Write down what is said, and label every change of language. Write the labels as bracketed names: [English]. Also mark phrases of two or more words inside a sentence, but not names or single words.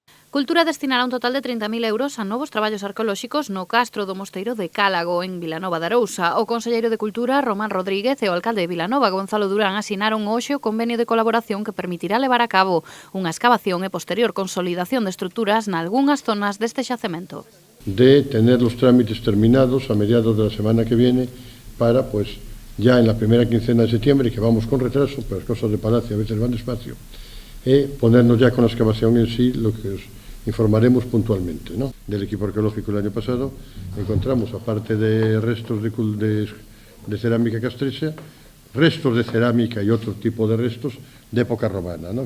[Galician] Cultura destinará un total de 30.000 euros a novos traballos arqueolóxicos no castro do Mosteiro de Cálago, en Vilanova de Arousa. O conselleiro de Cultura, Román Rodríguez, e o alcalde de Vilanova, Gonzalo Durán, asinaron hoxe o convenio de colaboración que permitirá levar a cabo unha excavación e posterior consolidación de estruturas nalgunhas zonas deste xacemento. [Spanish] De tener los trámites terminados a mediados de la semana que viene para, pues, ya en la primera quincena de septiembre, que vamos con retraso, pero las cosas de Palacio a veces van despacio, ponernos ya con la excavación en sí, lo que os informaremos puntualmente, ¿no? Del equipo arqueológico el año pasado encontramos, aparte de restos de cerámica castrexa, restos de cerámica y otro tipo de restos de época romana, ¿no?